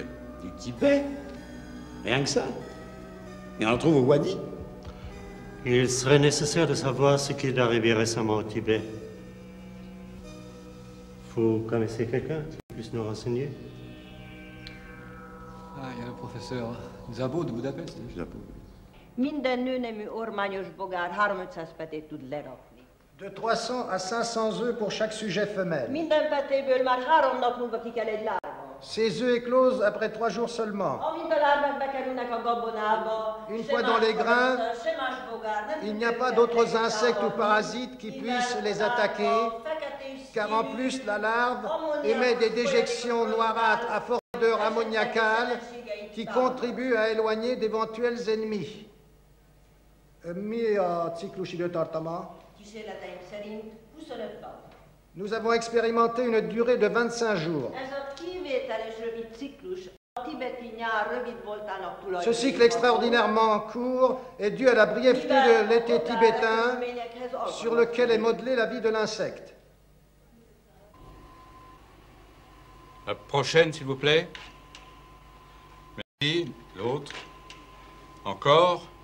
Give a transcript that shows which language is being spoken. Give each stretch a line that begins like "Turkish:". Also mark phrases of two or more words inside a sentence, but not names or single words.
French: Du Tibet? Rien que ça. Et on le trouve au Wadi? Il serait nécessaire de savoir ce qui est arrivé récemment au Tibet. Vous connaissez quelqu'un qui puisse nous renseigner? Ah, il y a le professeur Zabo de Budapest. Zabo.
Hungarian: Minden nő nemű ormányos bogár 300 petét tud lerakni.
French: De 300 à 500 œufs pour chaque sujet femelle.
Hungarian: Minden petéből már 3 nap múlva ki kell egy lárva.
French: Ces œufs éclosent après 3 jours seulement.
Hungarian: Amint a lárvák bekerülnek a gabonába,
French: une fois dans les grains, il n'y a pas d'autres insectes ou parasites qui puissent les attaquer, car en plus la larve émet des déjections noirâtres à forte odeur ammoniacale qui contribuent à éloigner d'éventuels ennemis.
Hungarian: Mi a ciklus időtartama? Kísérleteink szerint 25 nap.
French: Nous avons expérimenté une durée de 25 jours.
Hungarian: Ez a kivételes rövid ciklus a tibeti nyár rövid voltának tulajdonképpen.
French: Ce cycle extraordinairement court est dû à la brièveté de l'été tibétain sur lequel est modelée la vie de l'insecte. La prochaine, s'il vous plaît. Merci. L'autre. Encore.